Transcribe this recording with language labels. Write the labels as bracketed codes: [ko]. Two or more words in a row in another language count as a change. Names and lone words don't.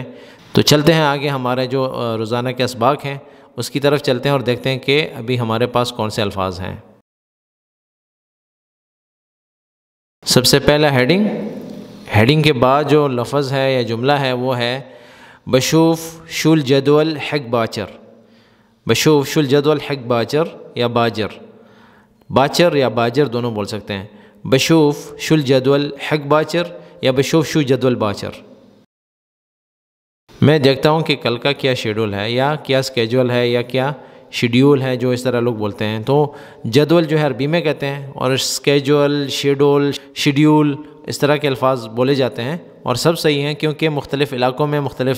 [ur] تو چلتے ہیں آگے، ہمارے جو روزانہ کے اسباق ہیں اس کی طرف چلتے ہیں اور دیکھتے ہیں کہ ابھی ہمارے پاس کون سے الفاظ ہیں۔ سب سے پہلا ہیڈنگ کے بعد جو لفظ ہے یا جملہ ہے وہ ہے [ar] بشوف شول جدول حق باچر۔ بشوف شول جدول حق باچر [ur] یا باچر یا باجر دونوں بول سکتے ہیں۔ [ar] بشوف شول جدول حق باچر یا بشوف شو جدول باچر۔ [ur] میں دیکھتا ہوں کہ کل کا کیا شیڈول ہے، یا کیا اسکیجول ہے، یا کیا شیڈیول ہے، جو اس طرح لوگ بولتے ہیں۔ تو جدول جو ہے عربی میں کہتے ہیں، اور اسکیجول، شیڈول، شیڈیول اس طرح کے الفاظ بولے جاتے ہیں، اور سب صحیح ہیں، کیونکہ مختلف علاقوں میں مختلف